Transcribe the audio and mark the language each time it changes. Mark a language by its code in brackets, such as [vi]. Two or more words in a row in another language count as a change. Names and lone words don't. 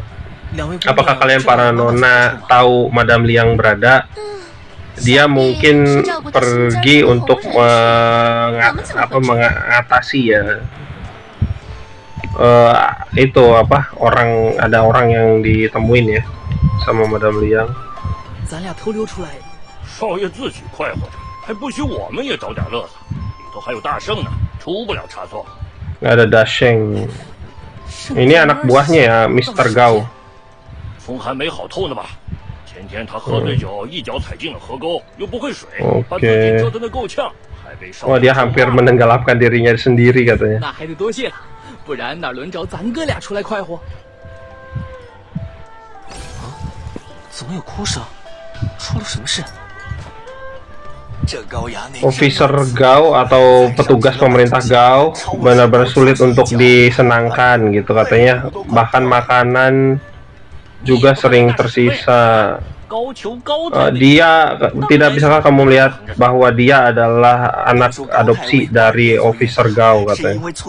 [id] Apakah kalian para nona tahu Madame Liang berada? Dia mungkin pergi untuk mengatasi ya. Ada orang yang ditemuin ya sama Madame Liang. [zh] 咱俩偷溜出来。少爷自诩快活着，还不许我们也找点乐子？里头还有大圣呢，出不了差错。 [id] Nggak ada Dasheng. Ini anak buahnya ya, Mr. Gao. [zh] 风还没好透呢吧？前天他喝醉酒，一脚踩进了河沟，又不会水，把自己折腾得够呛，还被少爷。 [id] Wah, dia hampir menenggelamkan dirinya sendiri katanya. [zh] 那还得多谢了，不然哪轮着咱哥俩出来快活？啊？怎么有哭声？出了什么事？ [id] Officer Gao atau petugas pemerintah Gao benar-benar sulit untuk disenangkan gitu katanya. Bahkan makanan juga sering tersisa. Dia tidak bisakah kamu melihat bahwa dia adalah anak adopsi dari Officer Gao katanya.